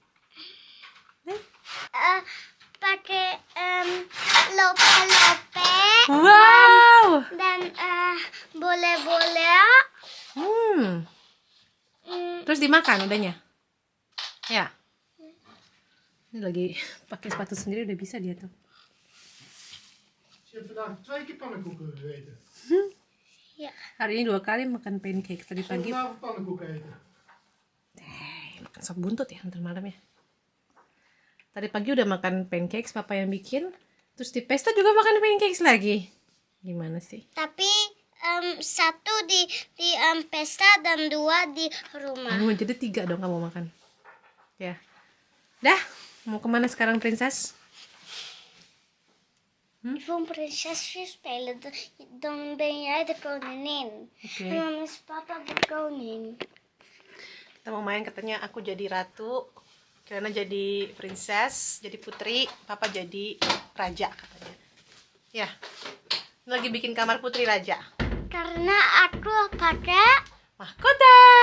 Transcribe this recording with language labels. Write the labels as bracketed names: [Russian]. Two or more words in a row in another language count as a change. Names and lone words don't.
[Indonesian] Pakai lope-lope Wow. dan bola-bola. Terus dimakan udahnya? Ya. Ini lagi pakai sepatu sendiri udah bisa dia tuh. [Dutch] Je hebt vandaag 2 keer pannenkoeken gegeten. [Indonesian] Ya. Hari ini 2 kali makan pancake. Tadi [Dutch] Zullen [Indonesian] pagi [Dutch] we vanavond pannenkoeken eten? [Indonesian] makan sop buntut ya ntar malam ya. Tadi pagi udah makan pancakes papa yang bikin. Terus di pesta juga makan pancakes lagi. Gimana sih? Tapi satu di pesta dan 2 di rumah. Oh, jadi 3 dong kamu makan. Ya. Dah, mau kemana sekarang princess? [Dutch] Van prinsesje spelen, dan ben jij de koningin. [Indonesian] Oke. [Dutch] En dan is papa de koning. [Indonesian] Kita mau main katanya aku jadi ratu, Kirana jadi princess, jadi putri, papa jadi raja katanya. Ya. Ini lagi bikin kamar putri raja. Karena aku pakai Mahkota.